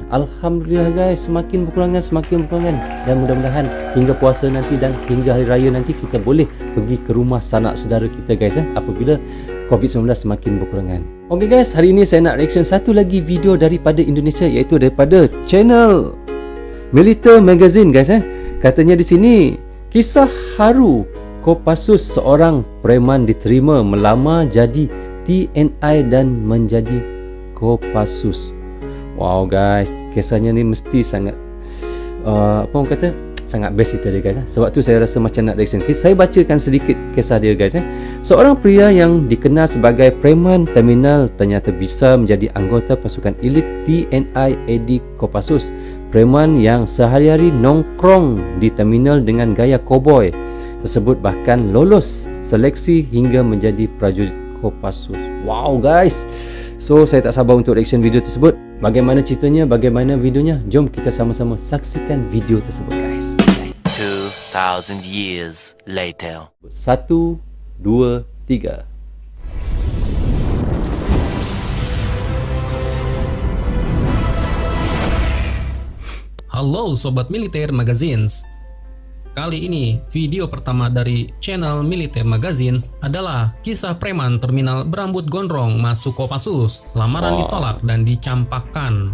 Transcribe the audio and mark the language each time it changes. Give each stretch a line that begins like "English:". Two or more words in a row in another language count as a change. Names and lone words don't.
Malay: Alhamdulillah guys, semakin berkurangan. Dan mudah-mudahan hingga puasa nanti dan hingga hari raya nanti kita boleh pergi ke rumah sanak saudara kita guys apabila COVID-19 semakin berkurangan. Ok guys, hari ini saya nak reaction satu lagi video daripada Indonesia, iaitu daripada channel Militer Magazine guys Katanya di sini,
Indonesian: kisah haru Kopassus, seorang preman diterima melamar jadi TNI dan menjadi Kopassus.
Malay: Wow guys, kisahnya ni mesti sangat apa orang kata, sangat best cerita dia guys Sebab tu saya rasa macam nak reaction. Saya bacakan sedikit kisah dia guys
Indonesian: Seorang pria yang dikenal sebagai preman terminal ternyata bisa menjadi anggota pasukan elit TNI AD Kopassus. Preman yang sehari-hari nongkrong di terminal dengan gaya koboi tersebut bahkan lolos seleksi hingga menjadi prajurit Kopassus.
Malay: Wow guys, so saya tak sabar untuk reaction video tersebut. Bagaimana ceritanya, bagaimana videonya? Jom kita sama-sama saksikan video tersebut guys.
English: 2000 years later. 1, 2, 3.
Indonesian: Halo Sobat Militer Magazines. Kali ini video pertama dari channel Militer Magazines adalah kisah preman terminal berambut gondrong masuk Kopassus, lamaran ditolak dan dicampakkan.